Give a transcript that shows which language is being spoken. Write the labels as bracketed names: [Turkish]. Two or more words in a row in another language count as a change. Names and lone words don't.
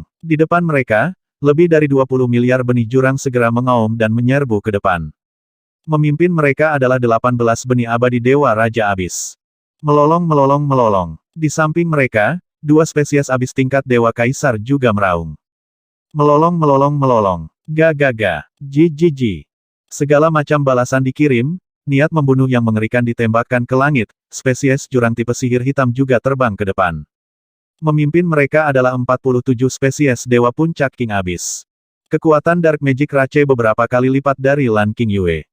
[Indonesian] Di depan mereka, lebih dari 20 miliar benih jurang segera mengaum dan menyerbu ke depan. Memimpin mereka adalah 18 benih abadi Dewa Raja Abis. Melolong melolong melolong. Di samping mereka, 2 spesies abis tingkat Dewa Kaisar juga meraung. Melolong melolong melolong. Ga ga ga. Ji ji ji. Segala macam balasan dikirim, niat membunuh yang mengerikan ditembakkan ke langit, spesies jurang tipe sihir hitam juga terbang ke depan. Memimpin mereka adalah 47 spesies Dewa Puncak [English] King Abyss. [Indonesian] Kekuatan [English] Dark Magic [Indonesian] Rache beberapa kali lipat dari Lan King Yue.